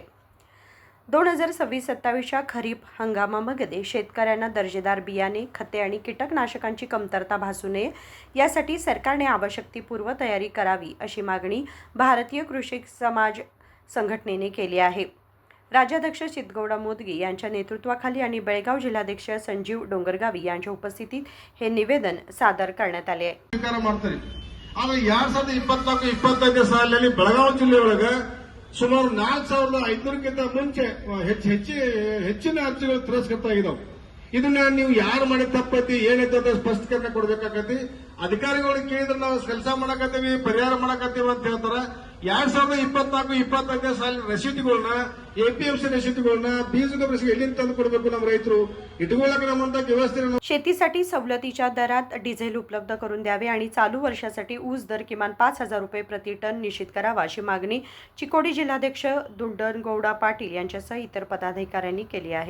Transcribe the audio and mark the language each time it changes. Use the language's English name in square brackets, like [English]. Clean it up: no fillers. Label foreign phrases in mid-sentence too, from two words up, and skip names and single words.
[Marathi] 2026-27च्या खरीप हंगामामध्ये शेतकऱ्यांना दर्जेदार बियाणे, खते आणि कीटकनाशकांची कमतरता भासू नये यासाठी सरकारने आवश्यक ती पूर्वतयारी करावी अशी मागणी भारतीय कृषी समाज संघटनेने केली आहे. राज्याध्यक्ष चितगौडा मोदगी यांच्या नेतृत्वाखाली आणि बेळगाव जिल्हाध्यक्ष संजीव डोंगरगावी यांच्या उपस्थितीत हे निवेदन सादर करण्यात आले आहे. [Kannada] ಬೆಳಗಾವಿ ಜಿಲ್ಲೆ ಒಳಗೆ ಸುಮಾರು 4500ಕ್ಕಿಂತ ಮುಂಚೆ ಹೆಚ್ಚಿನ ಅರ್ಜಿಗಳು ತಿರಸ್ಕೃತ ಆಗಿದಾವೆ. ಇದನ್ನ ನೀವು ಯಾರು ಮಾಡಿದ ತಪ್ಪೈತಿ ಏನೈತೆ ಅಂತ ಸ್ಪಷ್ಟೀಕರಣ ಕೊಡಬೇಕಾಗತಿ. ಅಧಿಕಾರಿಗಳಿಗೆ ಕೇಳಿದ್ರೆ ನಾವು ಕೆಲಸ ಮಾಡಕತ್ತೀವಿ, ಪರಿಹಾರ ಮಾಡಕತ್ತೀವಿ ಅಂತ ಹೇಳ್ತಾರೆ. 2024-25 ಸಾಲಿನ ರಸೀದಿಗಳನ್ನ, ಎಪಿಎಂಸಿ ರಸೀದಿಗಳನ್ನ, ಬೀಜದ ರಸೀದಿ ಎಲ್ಲಿಂದ ತಂದು ಕೊಡಬೇಕು ನಮ್ಮ ರೈತರು ಇಟ್ಕೊಳ್ಳಕ್ಕೆ ನಮ್ಮಂತ ವ್ಯವಸ್ಥೆ. [Marathi] शेतीसाठी सवलतीच्या दरात डिझेल उपलब्ध करून द्यावे आणि चालू वर्षासाठी ऊस दर किमान 5,000 रुपये प्रति टन निश्चित करावा अशी मागणी चिकोडी जिल्हाध्यक्ष दुंडनगौडा पाटील यांच्यासह इतर पदाधिकाऱ्यांनी केली आहे.